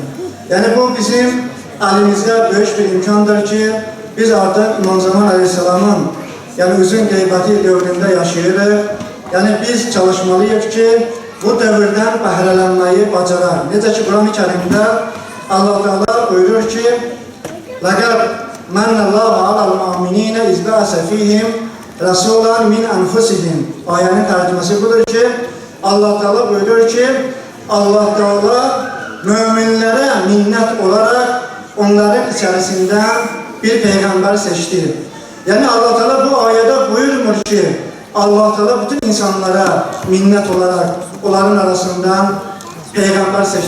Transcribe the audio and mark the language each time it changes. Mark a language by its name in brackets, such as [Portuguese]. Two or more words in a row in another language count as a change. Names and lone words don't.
[Azerbaijani] Yəni, bu bizim əlimizdə böyük bir imkandır ki, biz artıq İmam Zaman Aleyhisselamın uzun qeybəti dövründə yaşayırıq. Yəni, biz çalışmalıyıq ki, bu dövrdən bəhrələnməyi bacaraq. Necə ki, Quran-ı Kərimdə Allah Teala buyurur ki, [Arabic] لَقَدْ مَنَّ اللّٰهُ عَلَى الْمُؤْمِنِينَ اِذْ بَعَثَ فِيهِمْ رَسُولًا مِنْ أَنْفُسِهِمْ. [Azerbaijani] Ayənin tərcüməsi budur ki, Allah Teala buyurur ki, Allah Teala müminlərə minnət olaraq onların içərisindən bir peyğəmbər seçdi. Yəni Allah Teala bu ayədə buyurmur ki, Allah Teala bütün insanlara minnət olaraq onların arasından peyğəmbər seçdi.